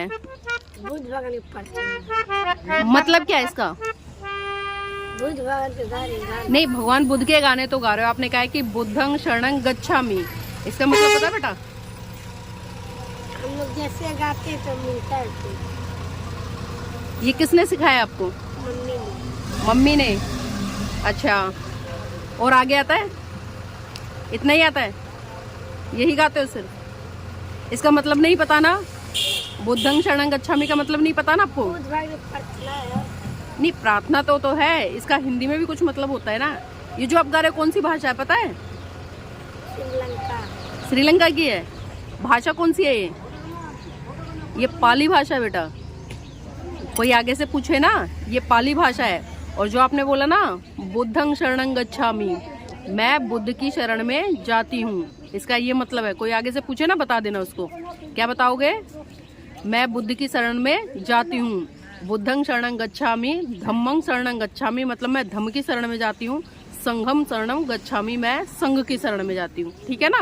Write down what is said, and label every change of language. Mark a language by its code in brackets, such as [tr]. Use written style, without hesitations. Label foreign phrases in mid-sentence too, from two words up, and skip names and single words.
[hi] बुद्ध भगवान के परचम। मतलब क्या है इसका? बुद्ध भगवान के गाने नहीं, भगवान बुद्ध के गाने तो गा रहे हो। आपने कहा है कि [pi] बुद्धं शरणं गच्छामि, [hi] इसका मतलब पता है बेटा? हम लोग जैसे गाते तो मिलता है तो। ये किसने सिखाया आपको? मम्मी ने। मम्मी ने। अच्छा, और आगे आता है? इतना ही आता है? यही गाते हो सिर्फ? इसका मतलब नहीं पता ना? [pi] बुद्धं शरणं गच्छामि [hi] का मतलब नहीं पता ना आपको? बुद्ध भगवान के प्रार्थना है। नहीं, प्रार्थना तो है। इसका हिंदी में भी कुछ मतलब होता है ना। ये जो आप गा रहे हो कौन सी भाषा है पता है? श्रीलंका। श्रीलंका की है। भाषा कौन सी है ये? ये पाली भाषा है बेटा। कोई आगे से पूछे ना, ये पाली भाषा है। और जो आपने बोला ना, [pi] बुद्धं शरणं गच्छामि, [hi] मैं बुद्ध की शरण में जाती हूँ, इसका ये मतलब है। कोई आगे से पूछे ना, बता देना उसको। क्या बताओगे? मैं बुद्ध की शरण में जाती हूँ। [pi] बुद्धं शरणं गच्छामि, धम्मं शरणं गच्छामि [hi] मतलब मैं धम्म की शरण में जाती हूँ। [pi] संघं शरणं गच्छामि, [hi] मैं संघ की शरण में जाती हूँ। ठीक है ना?